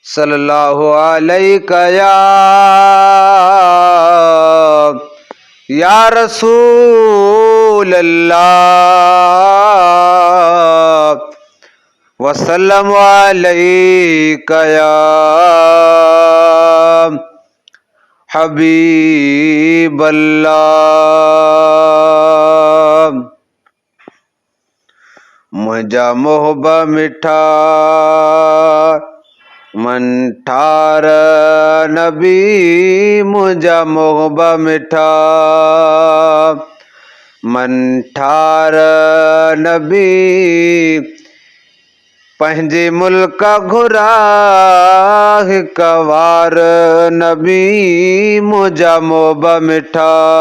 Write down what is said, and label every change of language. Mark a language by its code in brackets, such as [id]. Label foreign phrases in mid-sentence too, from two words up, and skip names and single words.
[ar] صلی اللہ علیہ یا، یا رسول اللہ، وسلم علیک یا حبیب اللہ۔ [sd] منجا محب مٹھا، من ٺار نبي، منجا محب مٹھا، من ٺار نبي، پنهنجي ملڪ گهرا هڪ وار نبي، منجا محب مٺا۔